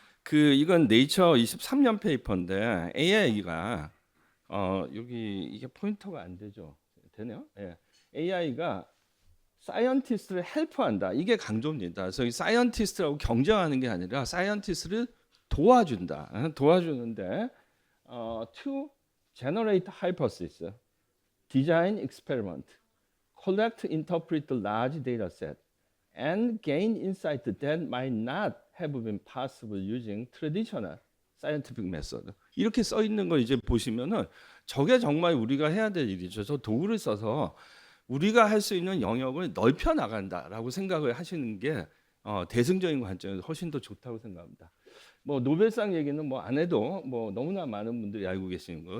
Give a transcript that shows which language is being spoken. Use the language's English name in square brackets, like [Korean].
[Korean] 이건 네이처 23년 페이퍼인데 AI가 여기 이게 포인터가 안 되죠? 되네요. 예. AI가 사이언티스트를 헬프한다. 이게 강조입니다. 그래서 이 사이언티스트라고 경쟁하는 게 아니라 사이언티스트를 도와준다. 도와주는데 [English] to generate hypothesis, design experiment, collect, interpret the large data set, and gain insight that might not have been possible using traditional scientific method. [Korean] 이렇게 써 있는 거 이제 보시면은 저게 정말 우리가 해야 될 일이죠. 저 도구를 써서 우리가 할 수 있는 영역을 넓혀 나간다라고 생각을 하시는 게 대승적인 관점에서 훨씬 더 좋다고 생각합니다. 뭐 노벨상 얘기는 뭐 안 해도 뭐 너무나 많은 분들이 알고 계시는 거.